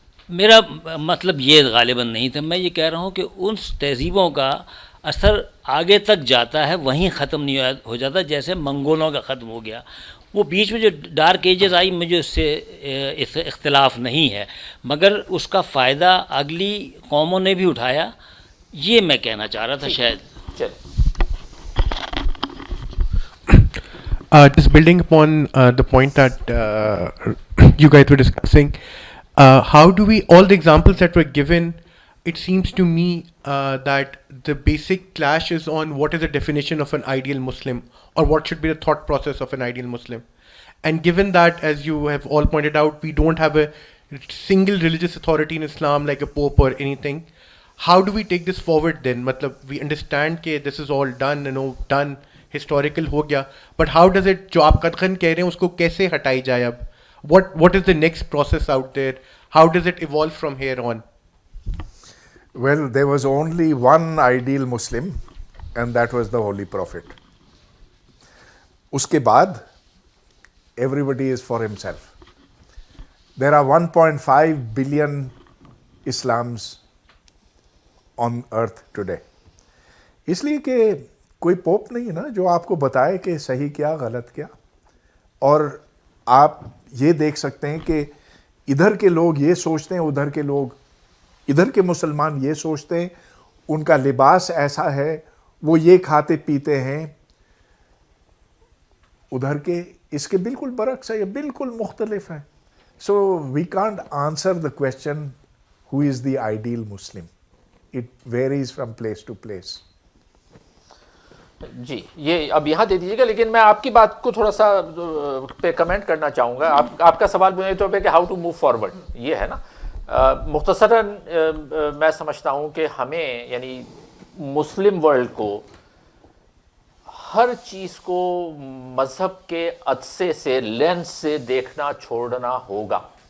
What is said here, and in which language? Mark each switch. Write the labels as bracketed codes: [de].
[ur] میرا مطلب یہ غالباً نہیں تھا، میں یہ کہہ رہا ہوں کہ ان تہذیبوں کا اثر آگے تک جاتا ہے، وہیں ختم نہیں ہو جاتا جیسے منگولوں کا ختم ہو گیا. وہ بیچ میں جو ڈارک ایجز آئی مجھے اس سے اختلاف نہیں ہے، مگر اس کا فائدہ اگلی قوموں نے بھی اٹھایا، یہ میں کہنا چاہ رہا تھا شاید. چلیں [en] just building upon the point that you guys were discussing, how do we, all the examples that were given, it seems to me that the basic clash is on what is the definition of an ideal Muslim, or what should be the thought process of an ideal Muslim. And given that, as you have all pointed out, we don't have a single religious authority in Islam like a pope or anything, how do we take this forward then? Matlab, we understand that this is all done, done, historical [ur] ہو گیا, [en] but how does it, [ur] جو آپ قدغن کہہ رہے ہیں اس کو کیسے ہٹائی جائے اب؟ [en] What is the next process out there? How does it evolve from here on? Well, there was only one ideal Muslim and that was the Holy Prophet. [ur] اس کے بعد [en] everybody is for himself. There are 1.5 billion Islams on earth today. [ur] اس لیے کہ کوئی pope نہیں ہے نا جو آپ کو بتائے کہ صحیح کیا غلط کیا. اور آپ یہ دیکھ سکتے ہیں کہ ادھر کے لوگ یہ سوچتے ہیں، ادھر کے لوگ ادھر کے مسلمان یہ سوچتے ہیں ان کا لباس ایسا ہے, وہ یہ کھاتے پیتے ہیں, ادھر کے اس کے بالکل برعکس ہے, یہ بالکل مختلف ہے. [en] So we can't answer the question who is the ideal Muslim, it varies from place to place. [ur] جی یہ اب یہاں دے دیجیے گا, لیکن میں آپ کی بات کو تھوڑا سا پہ کمنٹ کرنا چاہوں گا. آپ کا سوال بنیادی طور پہ کہ [en] how to move forward [ur] یہ ہے نا. مختصراً میں سمجھتا ہوں کہ ہمیں یعنی مسلم ورلڈ کو ہر چیز کو مذہب کے عدسے سے, لینس سے دیکھنا چھوڑنا ہوگا.